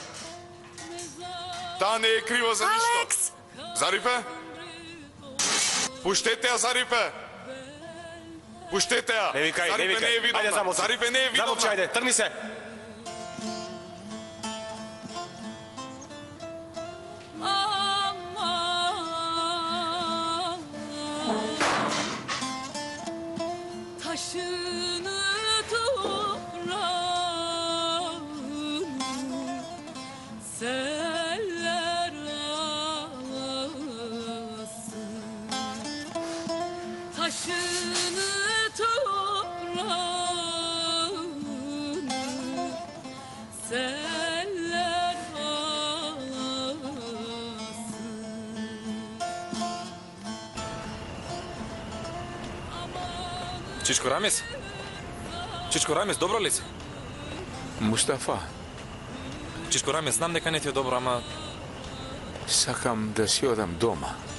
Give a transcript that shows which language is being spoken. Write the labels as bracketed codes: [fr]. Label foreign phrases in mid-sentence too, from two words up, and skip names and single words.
[mk] Таа не е крива за ништо. Алекс! Зарипе! Пуштете ја, Зарипе! Пуштете ја! Не викај, не Зарипе викај. не е видовна. Ајде, замолчи. Зарипе не е видовна. Замолчи, ајде, тргни се. [tr] Taşını toprağını seller alasın. Taşını toprağını seller alasın. [mk] Чичко Рамис? Чичко Рамис, добро ли си? Мустафа, Чичко Рамис, знам дека не ти е добро, ама сакам да си одам дома.